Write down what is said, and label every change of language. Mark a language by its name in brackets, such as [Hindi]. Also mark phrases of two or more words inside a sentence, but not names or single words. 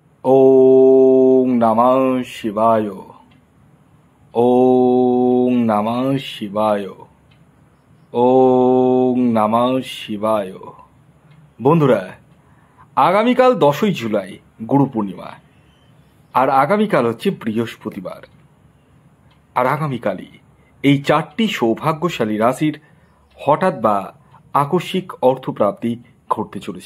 [Sanskrit] ওং নমঃ শিবায়। ওং নমঃ শিবায়। ওং নমঃ শিবায়। [Bangla] বন্ধুরা, আগামীকাল 10ই জুলাই গুরু পূর্ণিমা, আর আগামীকাল হচ্ছে বৃহস্পতিবার। আর আগামীকালই এই 4টি সৌভাগ্যশালী রাশির হঠাৎ বা আকস্মিক অর্থপ্রাপ্তি ঘটতে চলেছে।